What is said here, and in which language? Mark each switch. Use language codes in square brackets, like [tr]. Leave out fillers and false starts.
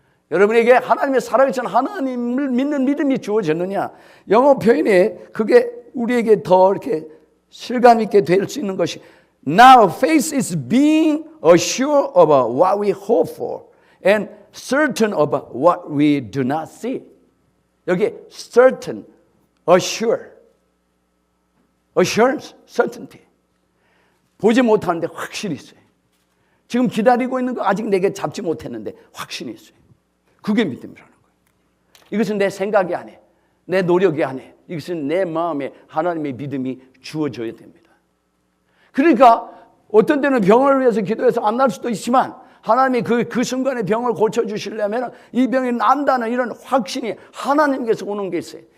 [ko] 여러분에게 하나님의 살아계신 하나님을 믿는 믿음이 주어졌느냐 영어 표현에 그게 우리에게 더 이렇게 실감 있게 될 수 있는 것이 Now faith is being assured of what we hope for and certain of what we do not see. [en] 여기 certain, assure, assurance, certainty. [ko] 보지 못하는데 확신이 있어요. 지금 기다리고 있는 거 아직 내게 잡지 못했는데 확신이 있어요. 그게 믿음이라는 거예요. 이것은 내 생각이 아니에요. 내 노력이 아니에요. 이것은 내 마음에 하나님의 믿음이 주어져야 됩니다. 그러니까 어떤 때는 병을 위해서 기도해서 안 날 수도 있지만 하나님이 그 순간에 병을 고쳐주시려면 이 병이 난다는 이런 확신이 하나님께서 오는 게 있어요.